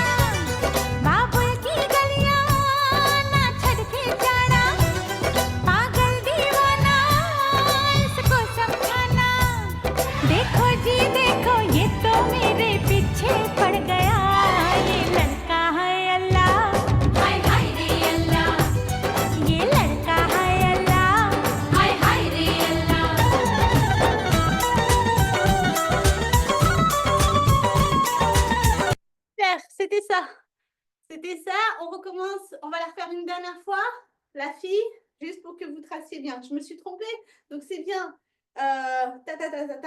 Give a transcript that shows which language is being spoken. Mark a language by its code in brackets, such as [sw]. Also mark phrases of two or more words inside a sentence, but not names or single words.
[hi] बाबुल की गलियां ना छड़ के जाना पागल दीवाना इसको समझाना देखो जी देखो ये तो मेरे पीछे पड़ गया ये लड़का है अल्लाह हाय हाय रे अल्लाह ये लड़का है अल्लाह हाय हाय रे अल्लाह [fr] Super, c'était ça. C'était ça. On recommence. On va la refaire une dernière fois. La fille, juste pour que vous traciez bien. Je me suis trompée. Donc, c'est bien. Ta, ta, ta, ta, ta.